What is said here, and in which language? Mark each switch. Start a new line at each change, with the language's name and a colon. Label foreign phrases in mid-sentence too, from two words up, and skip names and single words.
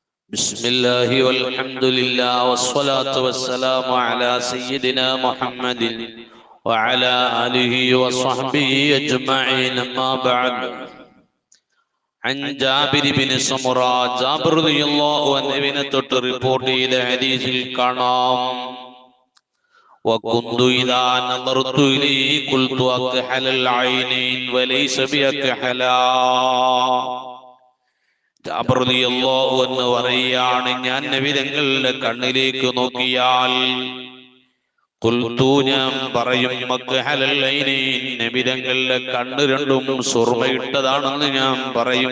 Arabic: بسم الله والحمد لله والصلاة والسلام على سيدنا محمد وعلى آله وصحبه أجمعين ما بعد. عن جابر بن سمرة جابر رضي الله عنه
Malayalam: തൊട്ട് റിപ്പോർട്ട് ചെയ്ത ഹദീസിൽ കാണാം,
Arabic: وكنت إذا نظرت إليه قلت أكحل العينين وليس بأكحلا.
Malayalam: ജാബിർ
Arabic: رضي الله عنه
Malayalam: പറയാണ്, ഞാൻ നബി തങ്ങളുടെ കണ്ണിലേക്ക് നോക്കിയാൽ ഖുൽതു, ഞാൻ പറയും,
Arabic: مكحل العينين,
Malayalam: നബി തങ്ങളുടെ കണ്ണ് രണ്ടും സുർമയിട്ടതാണെന്ന് ഞാൻ പറയും.